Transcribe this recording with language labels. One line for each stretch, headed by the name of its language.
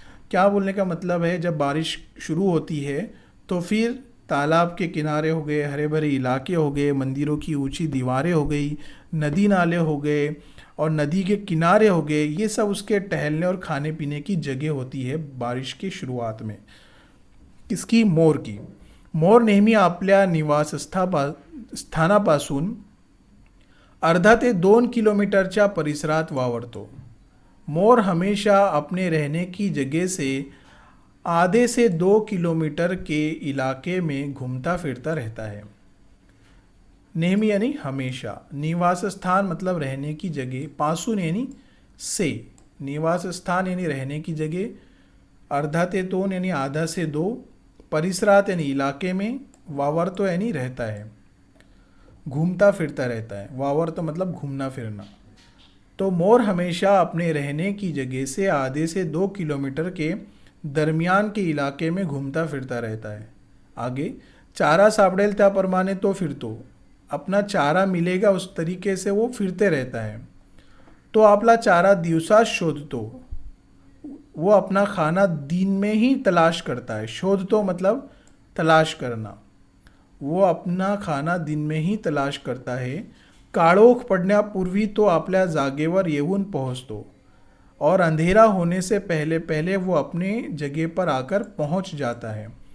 Hindi: क्या बोलने का मतलब है? जब बारिश शुरू होती है तो फिर तालाब के किनारे हो गए, हरे भरे इलाके हो गए, मंदिरों की ऊंची दीवारें हो गई, नदी नाले हो गए और नदी के किनारे हो गए, ये सब उसके टहलने और खाने पीने की जगह होती है बारिश की शुरुआत में। किसकी? मोर की।
Marathi: मोर नेहमी आपल्या स्थानापासून अर्धा ते 2 किलोमीटरच्या परिसरात वावरतो।
Hindi: मोर हमेशा अपने रहने की जगह से आधे से 2 किलोमीटर के इलाके में घूमता फिरता रहता है। नेहमी यानी हमेशा, निवास स्थान मतलब रहने की जगह, पासून यानी से, निवास स्थान यानी रहने की जगह, अर्धा ते 2 यानी आधा से 2, परिसरात यानी इलाके में, वावरतो यानी रहता है, घूमता फिरता रहता है। वावरतो मतलब घूमना फिरना। तो मोर हमेशा अपने रहने की जगह से आधे से 2 किलोमीटर के दरमियान के इलाके में घूमता फिरता रहता है।
Marathi: आगे, चारा सापडेल त्याप्रमाणे तो फिरतो।
Hindi: अपना चारा मिलेगा उस तरीके से वो फिरते रहता है।
Marathi: तो आपला चारा दिवसात शोधतो।
Hindi: वो अपना खाना दिन में ही तलाश करता है। शोधतो मतलब तलाश करना। वो अपना खाना दिन में ही तलाश करता है।
Marathi: काळोख पडण्यापूर्वी तो आपल्या जागेवर येऊन पोहोचतो
Hindi: और अंधेरा होने से पहले पहले वो अपने जगह पर आकर पहुंच जाता है।